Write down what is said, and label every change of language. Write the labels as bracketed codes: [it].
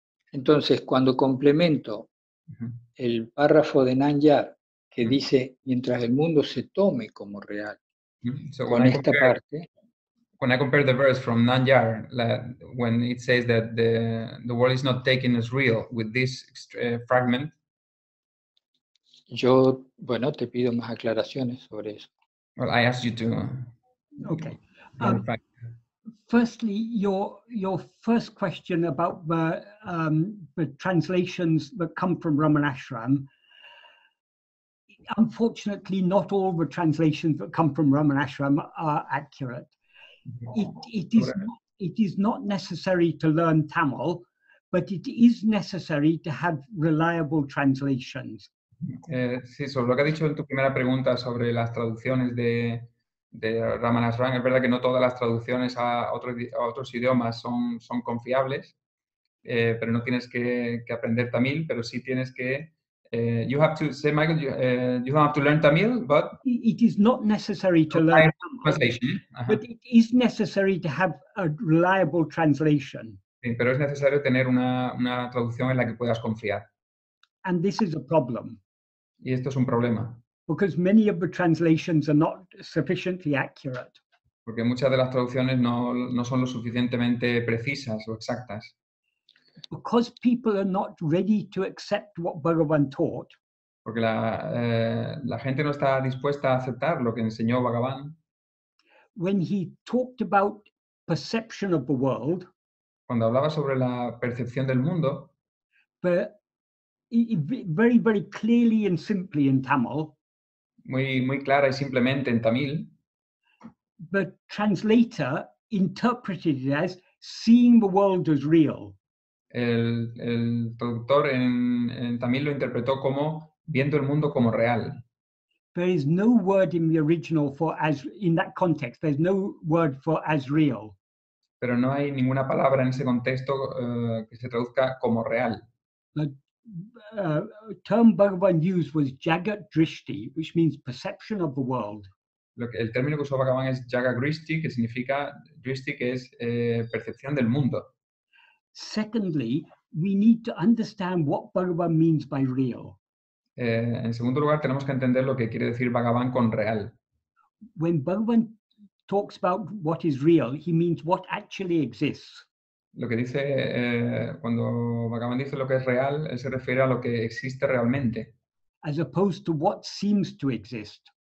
[es] Entonces, cuando complemento el párrafo de Nanyar que dice, mientras el mundo se tome como real, [en] So [es] con esta parte, [en] when I compare the verse from Nanyar, when it says that the world is not taken as real, with this fragment, [es] yo, bueno, te pido más aclaraciones sobre eso. [en] well, I asked you to Okay. clarify. Firstly, your first question about the translations that come from Ramanashram. Unfortunately, not all the translations that come from Ramanashram are accurate. It is not necessary to learn Tamil, but it is necessary to have reliable translations. [es] Sí, sobre lo que has dicho en tu primera pregunta sobre las traducciones de Ramanashram, es verdad que no todas las traducciones a otros idiomas son confiables, pero no tienes que aprender tamil, pero sí tienes que... [en] you have to say, Michael, you don't have to learn Tamil, but... It is not necessary to learn Tamil, but it is necessary to have a reliable translation. [es] Sí, pero es necesario tener una traducción en la que puedas confiar. [en] And this is a problem. [es] Y esto es un problema. [en] Because many of the translations are not sufficiently accurate. [es] Porque muchas de las traducciones no son lo suficientemente precisas o exactas. [en] Because people are not ready to accept what Bhagavan taught. [es] Porque la gente no está dispuesta a aceptar lo que enseñó Bhagavan. [en] When he talked about perception of the world, [es] cuando hablaba sobre la percepción del mundo, [en] but very, very clearly and simply in Tamil, [es] muy clara y simplemente en tamil, [en] the translator interpreted it as seeing the world as real. [es] El traductor en tamil lo interpretó como viendo el mundo como real. [en] There is no word in the original for as, in that context, there's no word for as real. [es] Pero no hay ninguna palabra en ese contexto que se traduzca como real. [en] The term Bhagavan used was Jagat Drishti, which means perception of the world. [es] El término que usó Bhagavan es Jagat Drishti, que significa Drishti, que es percepción del mundo. [en] Secondly, we need to understand what Bhagavan means by real. [es] En segundo lugar, tenemos que entender lo que quiere decir Bhagavan con real. [en] When Bhagavan talks about what is real, he means what actually exists. [es] Lo que dice, cuando Bhagavan dice lo que es real, él se refiere a lo que existe realmente. [en] As opposed to what seems to exist.